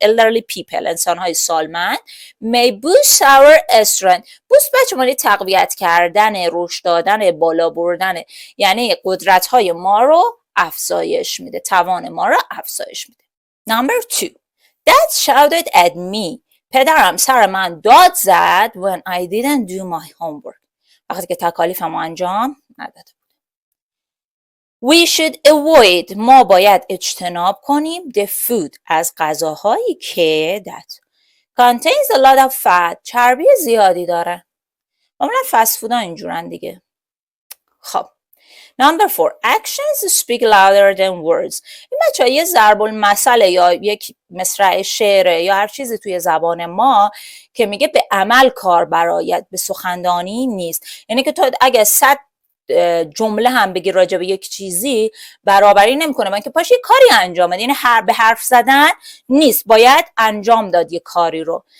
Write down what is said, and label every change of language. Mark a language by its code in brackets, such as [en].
[en] elderly people [fa] انسانهای سالمند. [en] may boost our strength. [fa] boost بچه مالی تقویت کردن، رشد دادن، بالا بردن، یعنی قدرت‌های ما رو افزایش میده، توان ما رو افزایش میده. [en] Number 2. Dad shouted at me. [fa] پدرم سر من داد زد [en] when I didn't do my homework. [fa] وقتی که تکالیفم رو انجام ندادم. [en] We should avoid. [fa] ما باید اجتناب کنیم the food از غذاهایی که [en] that contains a lot of fat. [fa] چربی زیادی داره. معمولا فست فود ها اینجورن دیگه. خب Number 4. [en] Actions speak louder than words. [fa] این بچه یه ضرب المثل یا یک مصرع شعره یا هر چیزی توی زبان ما که میگه به عمل کار برآید، به سخندانی نیست. یعنی که تو اگه 100 جمله هم بگی راجع به یک چیزی برابری نمیکنه. من که پاش یه کاری انجام بده، یعنی به حرف زدن نیست، باید انجام داد یه کاری رو.